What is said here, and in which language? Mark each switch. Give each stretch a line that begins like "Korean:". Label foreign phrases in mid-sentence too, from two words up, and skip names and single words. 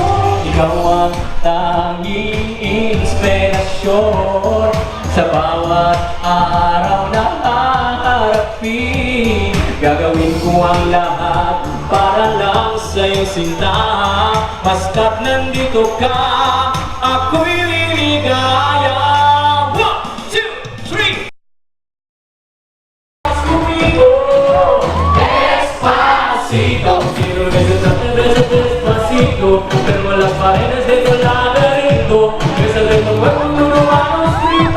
Filipino: Ikaw ang tanging inspirasyon sa bawat araw na haharapin. Gagawin ko ang lahat para lang sa'yo sinta. Basta't nandito ka, ako'y liligaya. 1, 2, 3.
Spanish: Conmigo, despacito. Quiero besarte, besarte despacito. Pero las paredes de tu laberinto, besas de tu cuerpo en un manuscrito.